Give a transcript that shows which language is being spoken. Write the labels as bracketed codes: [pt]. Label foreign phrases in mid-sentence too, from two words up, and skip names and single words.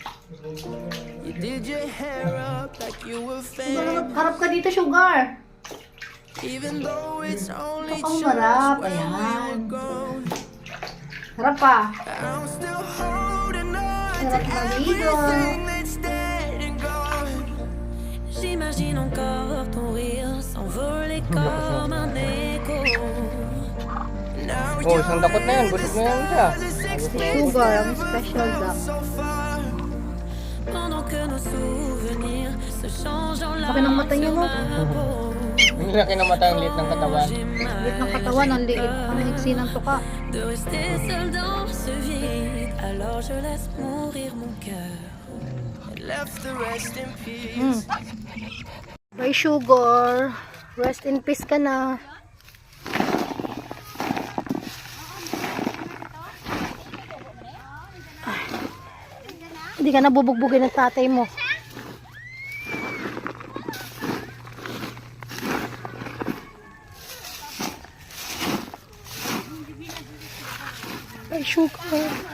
[tl] Harap ka dito, Sugar. Ito kang marap. Ayan. Harap pa. Sarap maligo. [fr] J'imagine encore ton rire s'envoler comme un écho. [tl] Oh, isang dakot na yan. Busog na yan siya. Sugar, ang special duck. [fr] Pendant que nos souvenirs se changent en [tl] Laki ng mata niya, no? Hindi na kinamata yung liit ng katawan. Liit ng katawan, ang liit. Ang iksi ng tuka. [fr] de rester seul dans ce vide. Alors je laisse mourir mon cœur. [tl] Bye, Sugar. [en] Rest in peace [tl] ka na. Hindi ka na bubugbugin ng tatay mo. Bye, Sugar.